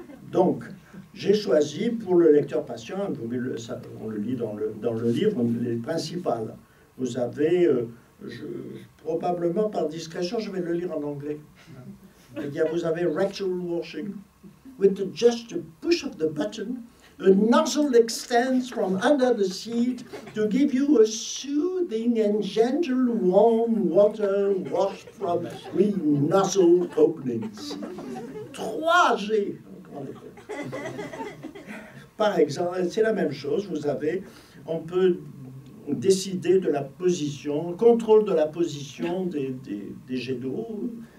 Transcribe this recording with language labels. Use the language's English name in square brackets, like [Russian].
[French] Donc, j'ai choisi pour le lecteur patient, on le lit dans le livre, les principales. Vous avez... probablement par discrétion, je vais le lire en anglais. Eh bien, vous avez [English] rectal washing. With just a push of the button, a nozzle extends from under the seat to give you a soothing and gentle warm water washed from 3 nozzle openings. 3G. [French] Par exemple, c'est la même chose. On peut décider de la position, contrôle de la position des jets d'eau.